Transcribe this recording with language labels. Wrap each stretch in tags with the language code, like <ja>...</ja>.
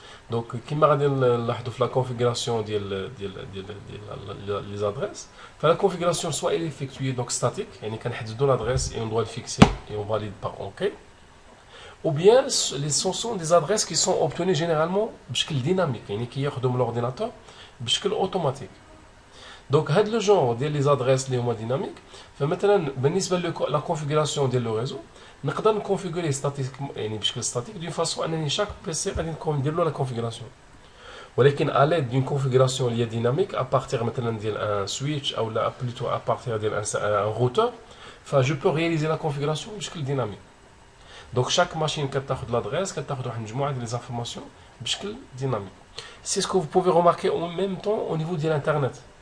<fr>Donc,</fr> <ar>كما غادي نلاحظوا في</ar> <fr>la configuration des adresses, la configuration soit elle est effectuée donc statique,</fr> <ar>يعني كنحددوا</ar> <fr>l'adresse et on doit le fixer et on valide par OK. Ou bien ce sont des adresses qui sont obtenues généralement بشكل dynamique,</fr> <ar>يعني كيخدم</ar> <fr>l'ordinateur بشكل automatique.</fr> <ar>Donc هاد le genre ديال les adresses اللي هما dynamiques فمثلا بالنسبه لا configuration ديال le réseau نقدر نكونفيغوري ستاتيك يعني بشكل ستاتيك دون فاسون انني شاك بيسي غادي ندير له لا كونفيغوراسيون ولكن</ar> <fr>à l'aide d'une configuration</fr> <ar>اللي هي dynamique à partir مثلا ديال un switch او لا plutôt à partir ديال un routeur je peux réaliser la configuration بشكل dynamique. Donc chaque machine كتاخذ l'adresse كتاخذ واحد المجموعه ديال</ar> <fr>les informations</fr> <ar>بشكل dynamique.</ar> <fr>C'est ce que vous pouvez remarquer en même temps au niveau de l'internet.</fr>